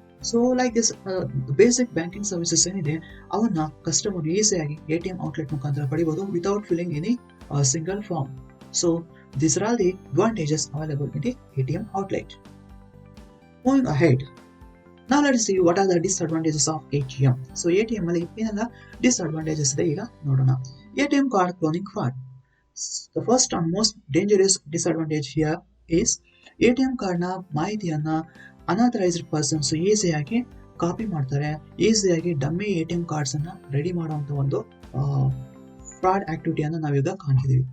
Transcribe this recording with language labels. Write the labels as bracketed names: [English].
[Kannada] So like this basic banking services ಏನಿದೆ ಅವನ್ನ customer ಈಸಿಯಾಗಿ ATM ಔಟ್ಲೆಟ್ ಮುಖಾಂತರ ಪಡಿಬಹುದು [English] Without filling any single form. So these are all the advantages available in the ATM outlet. Moving ahead, now let's see what are the disadvantages of ATM. [Kannada] So ATM ಅಲ್ಲಿ ಏನೆಲ್ಲ disadvantages ಇದೆ ಈಗ ನೋಡೋಣ. [English] ATM card cloning fraud. The first and most dangerous disadvantage here is [Kannada] ATM card ನ ಮಾಹಿತಿಯನ್ನ unauthorised persons ಈಸಿಯಾಗಿ copy ಮಾಡ್ತಾರೆ, ಈಸಿಯಾಗಿ ಡಮ್ಮಿ ATM ಕಾರ್ಡ್ಸ್ ಅನ್ನ ರೆಡಿ ಮಾಡುವಂತ ಒಂದು ಫ್ರಾಡ್ ಆಕ್ಟಿವಿಟಿಯನ್ನು ನಾವೀಗ ಕಾಣ್ತಿದ್ದೀವಿ.